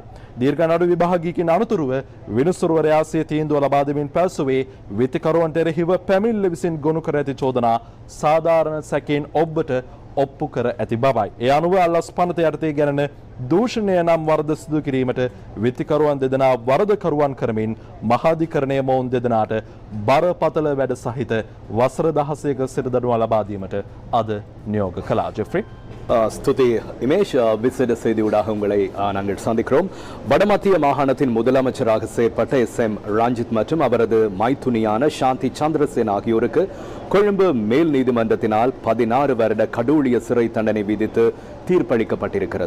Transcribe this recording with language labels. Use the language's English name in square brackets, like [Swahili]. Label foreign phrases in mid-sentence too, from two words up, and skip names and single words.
[Sinhala] දීර්ඝ නඩු විභාගිකයන් අනතුරුව විනිසුරුවරයා සිය තීන්දුව ලබා දෙමින් පැවසුවේ විත්තිකරුවන්ට එරෙහිව පැමිණිල්ල විසින් ගොනු කර ඇති චෝදනා සාධාරණ සැකයෙන් ඔබට ඔප්පු කර ඇති බවයි. ඒ අනුව අල්ලස් පනත යටතේ ගැනෙන දූෂණය නම් වරද සිදු කිරීමට විත්තිකරුවන් දෙදෙනා වරදකරුවන් කරමින් මහාධිකරණය මොවුන් දෙදෙනාට බරපතල වැඩ සහිත වසර 16ක සිරදඬුවම් ලබා දීමට අද නියෝග කළා. ජෙෆ්රි [Tamil] ஸ்துதி இமேஷ் விசேட செய்தி ஊடாக உங்களை நாங்கள் சந்திக்கிறோம். வடமத்திய மாகாணத்தின் முதலமைச்சராக செயற்பட்ட எஸ்.எம். ரஞ்சித் மற்றும் அவரது மைத்துனியான சாந்தி சந்திரசேன் ஆகியோருக்கு கொழும்பு மேல் நீதிமன்றத்தினால் 16 வருட கடூழிய சிறை தண்டனை விதித்து தீர்ப்பளிக்கப்பட்டிருக்கிறது.